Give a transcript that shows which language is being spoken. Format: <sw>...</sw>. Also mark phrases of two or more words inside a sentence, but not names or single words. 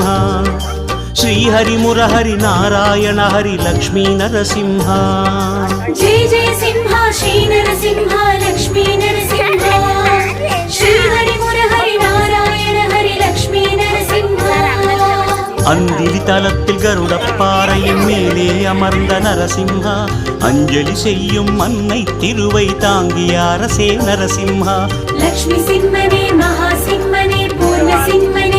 <te>శ్రీహరి మురహరి నారాయణ హరి లక్ష్మీ నరసింహ. జయ జయ సింహ శ్రీ నరసింహ లక్ష్మీ నరసింహ. శ్రీహరి మురహరి నారాయణ హరి లక్ష్మీ నరసింహ.</te> <ta>அந்திலி தலத்தில் கருடப்பாறையின் மேலே அமர்ந்த நரசிம்ஹா. அஞ்சலி செய்யும் அன்னை திருவை தாங்கிய அரசே நரசிம்ஹா. லக்ஷ்மி சிம்மனே மகா சிம்மனே பூர்ண சிம்ம</ta>